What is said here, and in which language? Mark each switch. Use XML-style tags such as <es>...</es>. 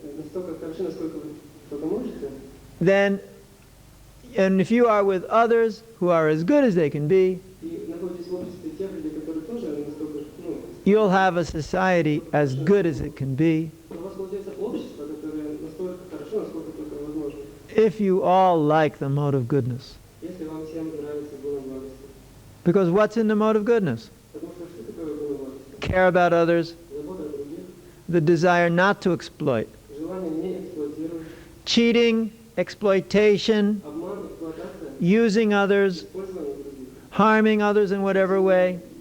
<ru>настолько хороши, насколько вы только можете,</ru> <en>then, and if you are with others who are as good as they can be,</en> <ru>и находитесь в обществе тех людей, которые тоже настолько,</ru> <en>you'll have a society as good as it can be</en> <ru>у вас получается общество, которое настолько хорошо, насколько только возможно.</ru> <en>if you all like the mode of goodness.</en> <ru>Если вам всем нравится гуна благости.</ru> <en>Because what's in the mode of goodness?</en> <ru>Потому что что такое гуна благости?</ru> <en>Care about others,</en> <ru>Забота о других,</ru> <en>the desire not to exploit,</en> <ru>желание не эксплуатировать,</ru> <en>cheating, exploitation,</en> <ru>обман, эксплуатация,</ru> <en>using others,</en> <ru>использование других,</ru> <en>harming others in whatever way,</en>